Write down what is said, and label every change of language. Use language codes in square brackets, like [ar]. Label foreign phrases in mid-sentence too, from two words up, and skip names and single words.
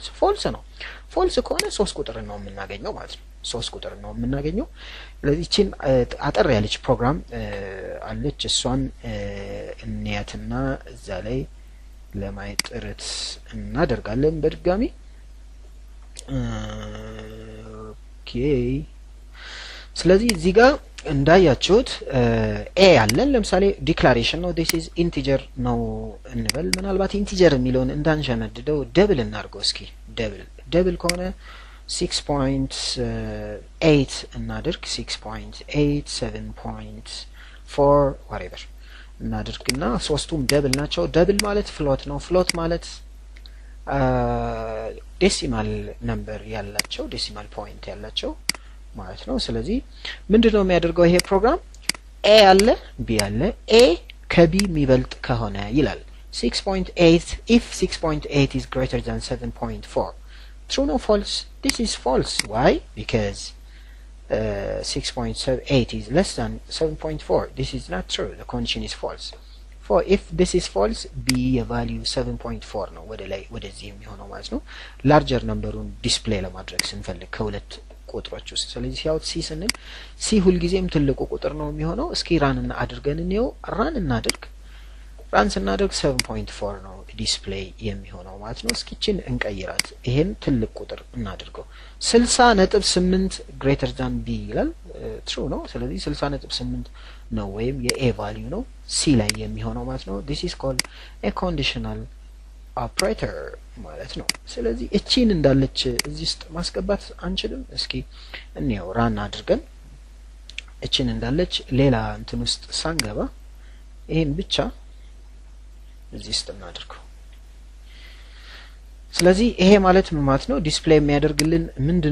[am] ፎልስ ነው። ፎልስ ከሆነ 3 ቁጥር ነው የምናገኘው ማለት ነው። 3 ቁጥር ነው የምናገኘው። ስለዚህ እቺን አጠር ያለች ፕሮግራም አለች። እሷን እንያትና እዛ ላይ ለማየት ጥረት እናደርጋለን በድጋሚ። ኦኬ ስለዚህ እዚህ ጋር እንዳያችሁት ኤ አለን። ለምሳሌ ዲክላሬሽን ነው፣ [en] this is integer [am] ነው እንበል። ምናልባት ኢንቲጀር የሚለውን እንዳንሸነድደው ደብል እናድርገው እስኪ። ደብል ከሆነ 6.8 እናድርግ። 6.8 7.4 whatever እናድርግና ሶስቱም ደብል ናቸው። ደብል ማለት ፍሎት ነው። ፍሎት ማለት [en] decimal number [am] ያላቸው፣ [en] decimal point [am] ያላቸው ማለት ነው። ስለዚህ ምንድነው የሚያደርገው ይሄ ፕሮግራም? ኤ አለ፣ ቢ አለ። ኤ ከቢ የሚበልጥ ከሆነ ይላል 6.8 [en] if 6.8 is greater than 7.4 true no false? this is false. why? because 6.8 is less than 7.4. this is not true. the condition is false. for if this is false, b value 7.4 [am] ነው ወደዚህ የሚሆነው ማለት ነው። ላርጀር ነምበሩን ዲስፕሌይ ለማድረግ ስንፈልግ ከሁለት ቁጥሮች ውስጥ። ስለዚህ ሲያውት ሲ ስንል ሲ ሁልጊዜም ትልቁ ቁጥር ነው የሚሆነው። እስኪ ራን እና አድርገን እንየው። ራን ስናደርግ 7.4 ነው ዲስፕሌይ የሚሆነው ማለት ነው። እስኪችን እንቀይራት። ይሄን ትልቅ ቁጥር እናድርገው። [en] 60.8 greater than b [am] ይላል። ትሩ ነው። ስለዚህ 60.8 ነው ወይም የኤ ቫልዩ ነው ሲ ላይ የሚሆነው ማለት ነው። [en] this is called a conditional operator [am] ማለት ነው። ስለዚህ እቺን እንዳለች እዚህ ውስጥ ማስገባት አንችልም። እስኪ እንየው ራን አድርገን እቺን እንዳለች ሌላ እንትን ውስጥ ሳንገባ ይሄን ብቻ እዚህ ውስጥ እናድርገው። ስለዚህ ይሄ ማለት ምን ማለት ነው?